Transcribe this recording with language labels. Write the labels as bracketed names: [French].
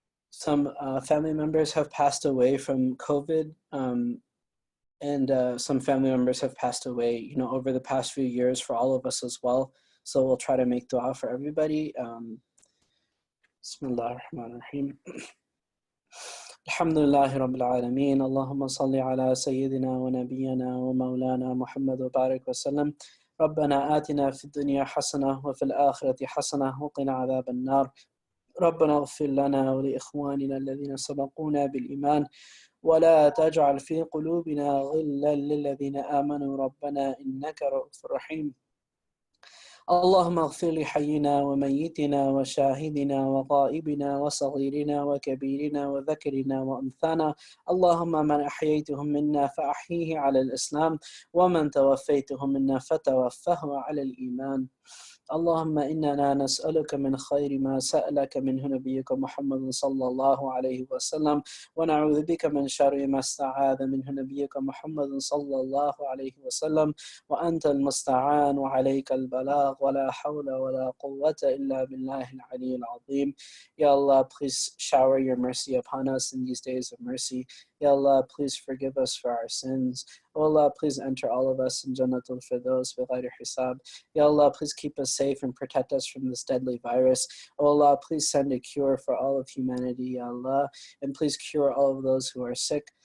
[English] Some family members have passed away from COVID, and some family members have passed away, over the past few years for all of us as well. So we'll try to make dua for everybody. [Arabic] Bismillah ar-Rahman ar-Rahim. الحمد لله رب العالمين اللهم صل على سيدنا ونبينا ومولانا محمد وبارك وسلم ربنا آتنا في الدنيا حسنة وفي الآخرة حسنة وقنا عذاب النار ربنا اغفر لنا ولإخواننا الذين سبقونا بالإيمان ولا تجعل في قلوبنا غلا للذين آمنوا ربنا إنك رؤوف رحيم اللهم اغفر لحينا وميتنا وشاهدنا وغائبنا وصغيرنا وكبيرنا وذكرنا وأنثانا اللهم من أحييتهم منا فأحيه على الإسلام ومن توفيتهم منا فتوفه على الإيمان اللهم إننا نسألك من خير ما سألك منه نبيك محمد صلى الله عليه وسلم ونعوذ بك من شر ما استعاذ منه نبيك محمد صلى الله عليه وسلم وأنت المستعان وعليك البلاغ ولا حول ولا قوة إلا بالله العلي العظيم. [English] Ya Allah, please shower your mercy upon us in these days of mercy. Ya Allah, please forgive us for our sins. O Allah, please enter all of us in Jannatul Firdaus [Arabic] بغير hisab. [English] Ya Allah, please keep us safe and protect us from this deadly virus. O Allah, please send a cure for all of humanity, Ya Allah, and please cure all of those who are sick.